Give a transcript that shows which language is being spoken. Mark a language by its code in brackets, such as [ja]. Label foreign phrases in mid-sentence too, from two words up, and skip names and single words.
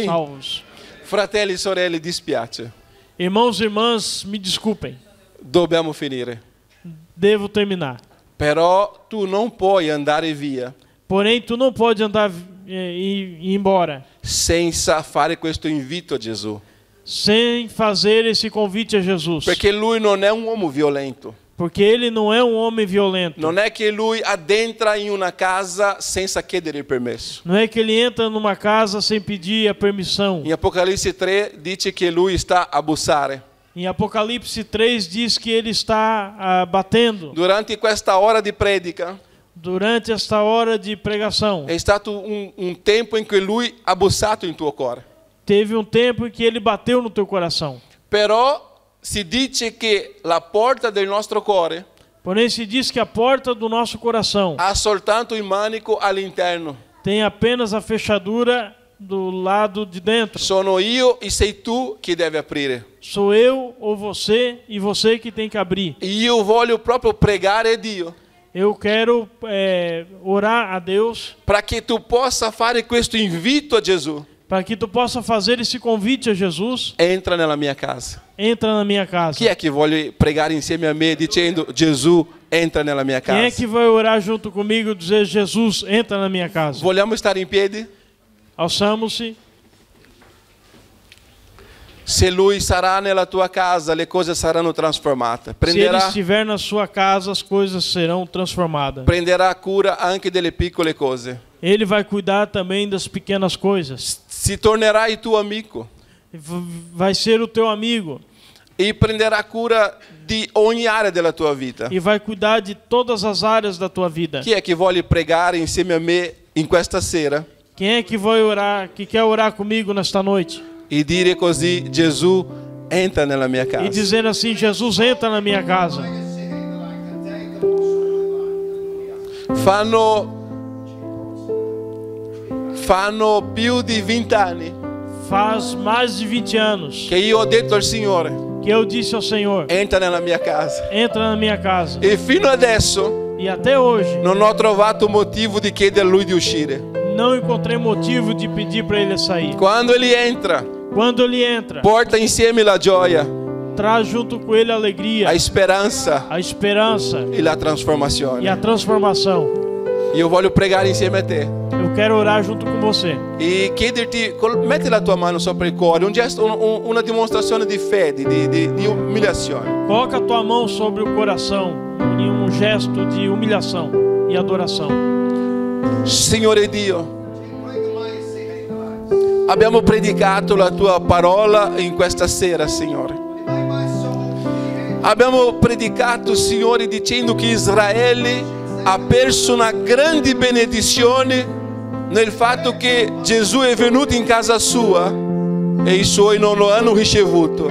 [pt] Salvos. [it] Fratelli e sorelle, dispiace, [pt] Irmãos e irmãs, me desculpem, [it] dobbiamo finire. [pt] devo terminar. [it] Però tu non puoi andare via [pt] Porém, tu não pode andar e ir embora [it] senza fare questo invito a Gesù, [pt] sem fazer esse convite a Jesus. [it] perché lui non è un uomo violento. [pt] Porque ele não é um homem violento. [it] Non è che lui addentra in una casa senza chiedere il permesso. [pt] Não é que ele entra numa casa sem pedir a permissão. [it] In Apocalisse 3 dice che lui sta a bussare. [pt] Em Apocalipse 3 diz que ele está batendo. [it] Durante questa ora di predica [pt] Durante esta hora de pregação, [it] è stato un tempo in cui lui ha bussato in tuo cuore. [pt] teve um tempo em que ele bateu no teu coração. [it] Però si dice che la porta del nostro cuore [pt] Porém, se diz que a porta do nosso coração [it] ha soltanto il manico all'interno. [pt] tem apenas a fechadura do lado de dentro. [it] Sono io e sei tu che devi aprire. [pt] Sou eu ou você e você que tem que abrir. [it] E io voglio proprio pregare a Dio [pt] Eu quero orar a Deus [it] para che tu possa fare questo invito a Gesù. [pt] para que tu possa fazer esse convite a Jesus. [it] Entra nella mia casa. [pt] Entra na minha casa. [it] Chi è che vuole pregare insieme a me dicendo Gesù entra nella mia Quem é casa? [pt] que vai orar junto comigo e dizer Jesus, entra na minha casa? [it] Vogliamo stare in piedi? [pt] Alçamos-se. [it] Se lui sarà nella tua casa, le cose saranno trasformate. [pt] Se ele estiver na sua casa, as coisas serão transformadas. [it] Prenderà cura anche delle piccole cose. [pt] Ele vai cuidar também das pequenas coisas. [it] Si tornerà il tuo amico [pt] Vai ser o teu amigo [it] e prenderà cura di ogni area della tua vita. [pt] e vai cuidar de todas as áreas da tua vida. [it] Chi è che vuole pregare insieme a me in questa sera [pt] Quem é que vai orar, que quer orar comigo nesta noite? [it] e dire così Gesù entra nella mia [pt] E [it] casa? [pt] dizer assim, Jesus, entra na minha casa. [it] Fanno più di 20 anni [pt] Faz mais de 20 anos [it] che io ho detto al Signore [pt] que eu disse ao Senhor, [it] entra nella mia casa, [pt] entra na minha casa. [it] e fino adesso [pt] E até hoje [it] non ho trovato motivo di chiedere a lui di uscire. [pt] não encontrei motivo de pedir para ele sair. Quando ele entra, Quando ele entra, [it] porta insieme la gioia, [pt] traz junto com ele a alegria, [it] a speranza [pt] a esperança [it] e la trasformazione. [pt] e a transformação. [it] Io voglio pregare insieme a te [pt] Eu quero orar junto com você. [it] e chiederti, metti la tua mano sopra il cuore, un gesto, una dimostrazione di fede, di umiliazione. [pt] Coloca a tua mão sobre o coração em um gesto de humilhação e adoração. [it] Signore Dio, abbiamo predicato la tua parola in questa sera, Signore. Abbiamo predicato, Signore, dicendo che Israele ha perso una grande benedizione nel fatto che Gesù è venuto in casa sua e i suoi non lo hanno ricevuto.